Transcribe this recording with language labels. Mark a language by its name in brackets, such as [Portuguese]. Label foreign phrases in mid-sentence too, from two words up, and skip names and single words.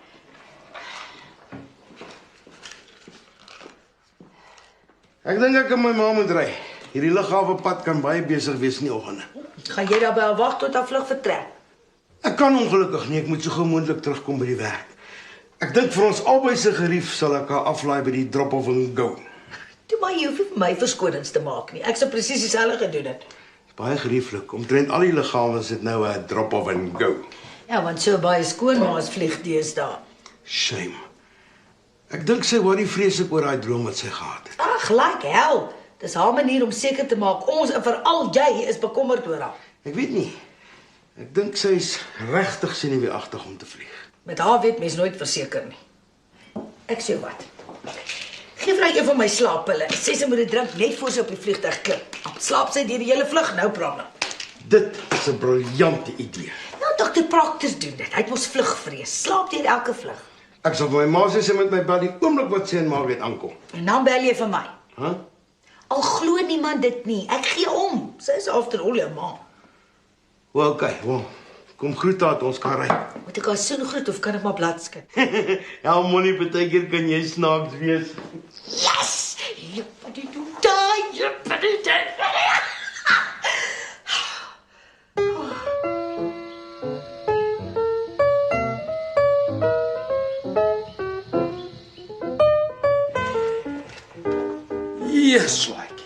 [Afrikaans] Ek dink ek en my ma moet ry. Hierdie lughawe pad kan baie besig wees in die oggende. Gaan jy daar by haar wag tot haar vlug vertrek? Ek kan ongelukkig nie, ek moet so gou moontlik terugkom by die werk. Ek dink vir ons albei se gerief sal ek haar aflaai by die [English] drop-off and go. [Afrikaans] Toe maar jy hoef nie vir my verskonings te maak nie. Ek sou presies dieselfde gedoen het. Baie gerieflik. Omtrent al die lughawens het nou 'n [English] drop-off and go. [Afrikaans] Ja, want so baie skoonmaas vlieg deesdae. Shame. Ek dink sy worry vreeslik oor daai droom wat sy gehad het. [English] Ag, like hell. [Afrikaans] Dis haar manier om seker te maak ons en veral jy is bekommerd oor haar. Ek weet nie. Ek dink sy's regtig senuweeagtig om te vlieg. Met haar weet mens nooit verseker nie. Ek sê wat. Geef vir haar een van my slaappille. Sê sy moet dit drink net voor sy op die vliegtuig klim. Dan slaap sy deur die hele vlug, [English] no problem. [Afrikaans] Dit is 'n briljante idee. Nou, Dr. Proctor doen dit. Hy het mos vlugvrees. Slaap deur elke vlug. Ek sal vir my ma sê sy met my bel die oomblik wat sy en Margaret aankom. En dan bel jy vir my. Hæ? Al glo niemand dit nie. Ek gee om. Sy is [English] after all [Afrikaans] jou ma. Wel, okay, wel. Kom groet haar dat ons kan ry. Moet ek haar soen groet of kan ek maar blad skud? Ja, moenie partykeer kan jy snaaks wees. [English] Yes! Juppity do die, juppity die. Yes, like.